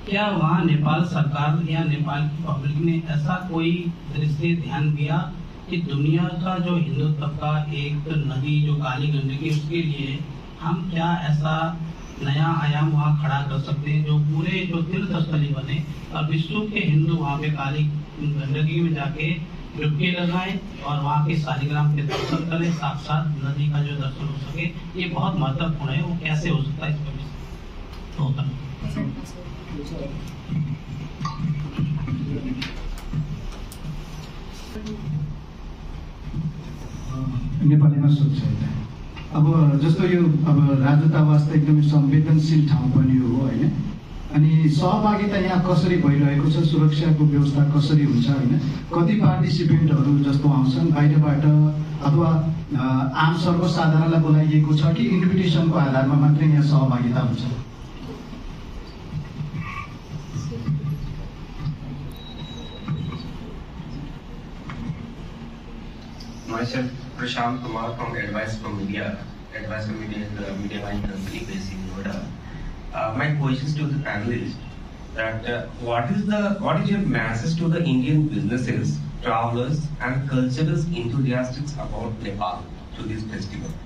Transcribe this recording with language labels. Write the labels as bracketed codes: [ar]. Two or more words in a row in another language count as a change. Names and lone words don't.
[hi] क्या वहाँ नेपाल सरकार या नेपाल की पब्लिक ने ऐसा कोई दृष्टि ध्यान दिया कि दुनिया का जो हिंदुत्व का एक नदी जो काली गंडकी, उसके लिए हम क्या ऐसा नया आयाम वहाँ खड़ा कर सकते हैं जो पूरे जो तीर्थ स्थली बने और विश्व के हिंदू वहाँ पे काली गंडकी में जाके डुबकी लगाएं और वहाँ के शालिग्राम के दर्शन करें, साक्षात नदी का जो दर्शन हो सके। ये बहुत महत्वपूर्ण है। वो कैसे हो सकता है इसका विषय होता है। [ne] नेपालीमा सोध्छ अब जस्तो यो अब राजदूतावास त एकदमै संवेदनशील ठाउँ पनि हो होइन, अनि सहभागिता यहाँ कसरी भइरहेको छ, सुरक्षाको व्यवस्था कसरी हुन्छ होइन, कति पार्टिसिपेन्टहरू जस्तो आउँछन् बाहिरबाट अथवा आम सर्वसाधारणलाई बोलाइएको छ कि इन्भिटेसनको आधारमा मात्रै यहाँ सहभागिता हुन्छ? [en] Myself, Prashant Kumar from Advice from Media. Advice from Media is the media buying company based in Noida. My questions to the panelists that what is your message to the Indian businesses, travelers, and cultural enthusiasts about Nepal to this festival?